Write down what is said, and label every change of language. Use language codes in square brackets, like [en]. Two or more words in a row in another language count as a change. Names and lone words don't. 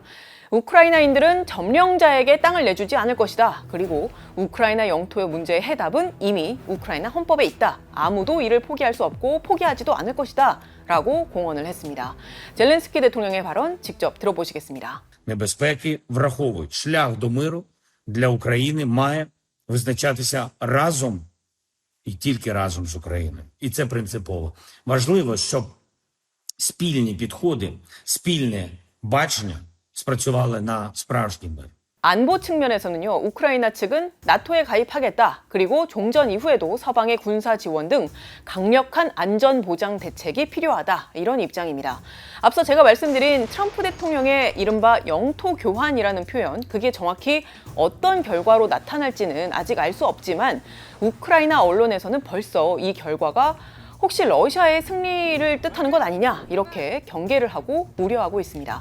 [ko] 우크라이나인들은 점령자에게 땅을 내주지 않을 것이다. 그리고 우크라이나 영토의 문제의 해답은 이미 우크라이나 헌법에 있다. 아무도 이를 포기할 수 없고 포기하지도 않을 것이다. 라고 공언을 했습니다. 젤렌스키 대통령의 발언 직접 들어보시겠습니다. [uk] Небезпеки враховують. Шлях до миру для України має визначатися разом і тільки разом з Україною. І це принципово. Важливо, щоб спільні підходи, спільне бачення спрацювали на справжній мир. [ko] 안보 측면에서는요, 우크라이나 측은 나토에 가입하겠다, 그리고 종전 이후에도 서방의 군사 지원 등 강력한 안전 보장 대책이 필요하다, 이런 입장입니다. 앞서 제가 말씀드린 트럼프 대통령의 이른바 영토 교환이라는 표현, 그게 정확히 어떤 결과로 나타날지는 아직 알 수 없지만 우크라이나 언론에서는 벌써 이 결과가 혹시 러시아의 승리를 뜻하는 것 아니냐, 이렇게 경계를 하고 우려하고 있습니다.